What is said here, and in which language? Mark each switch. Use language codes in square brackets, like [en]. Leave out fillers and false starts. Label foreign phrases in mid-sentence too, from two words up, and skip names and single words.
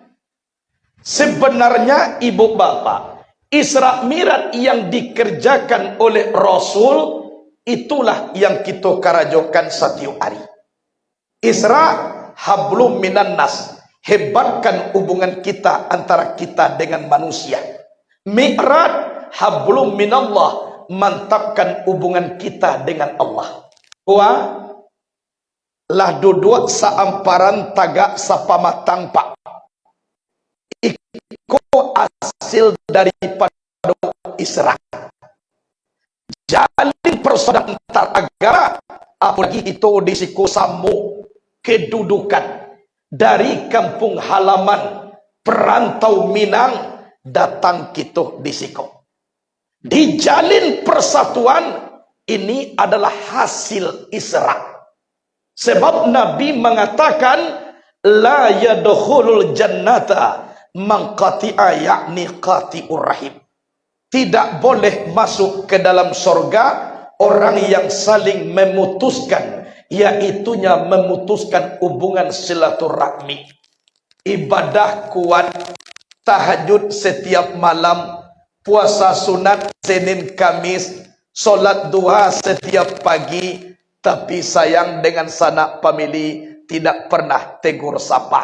[id] Sebenarnya ibu bapak, Isra Mi'raj yang dikerjakan oleh Rasul, itulah yang kita karajokan setiap hari. [ar] Isra hablum minan nas, [id] hebatkan hubungan kita antara kita dengan manusia. [ar] Mi'raj hablum minallah, [id] mantapkan hubungan kita dengan Allah. [min] Lah duduk saamparan tagak sapamatang pak. Iko hasil daripada Isra. [id] Jalin persaudaraan antar agama, apalagi itu di sikosamu kedudukan dari kampung halaman perantau Minang datang kita di siko. Dijalin persatuan, ini adalah hasil Isra. Sebab Nabi mengatakan [ar] la yadkhulul jannata man qati'a, yakni qati'ur rahim. [id] Tidak boleh masuk ke dalam surga orang yang saling memutuskan, yaitunya memutuskan hubungan silaturahmi. Ibadah kuat, tahajud setiap malam, puasa sunat Senin Kamis, solat duha setiap pagi, tapi sayang dengan sanak famili tidak pernah tegur sapa.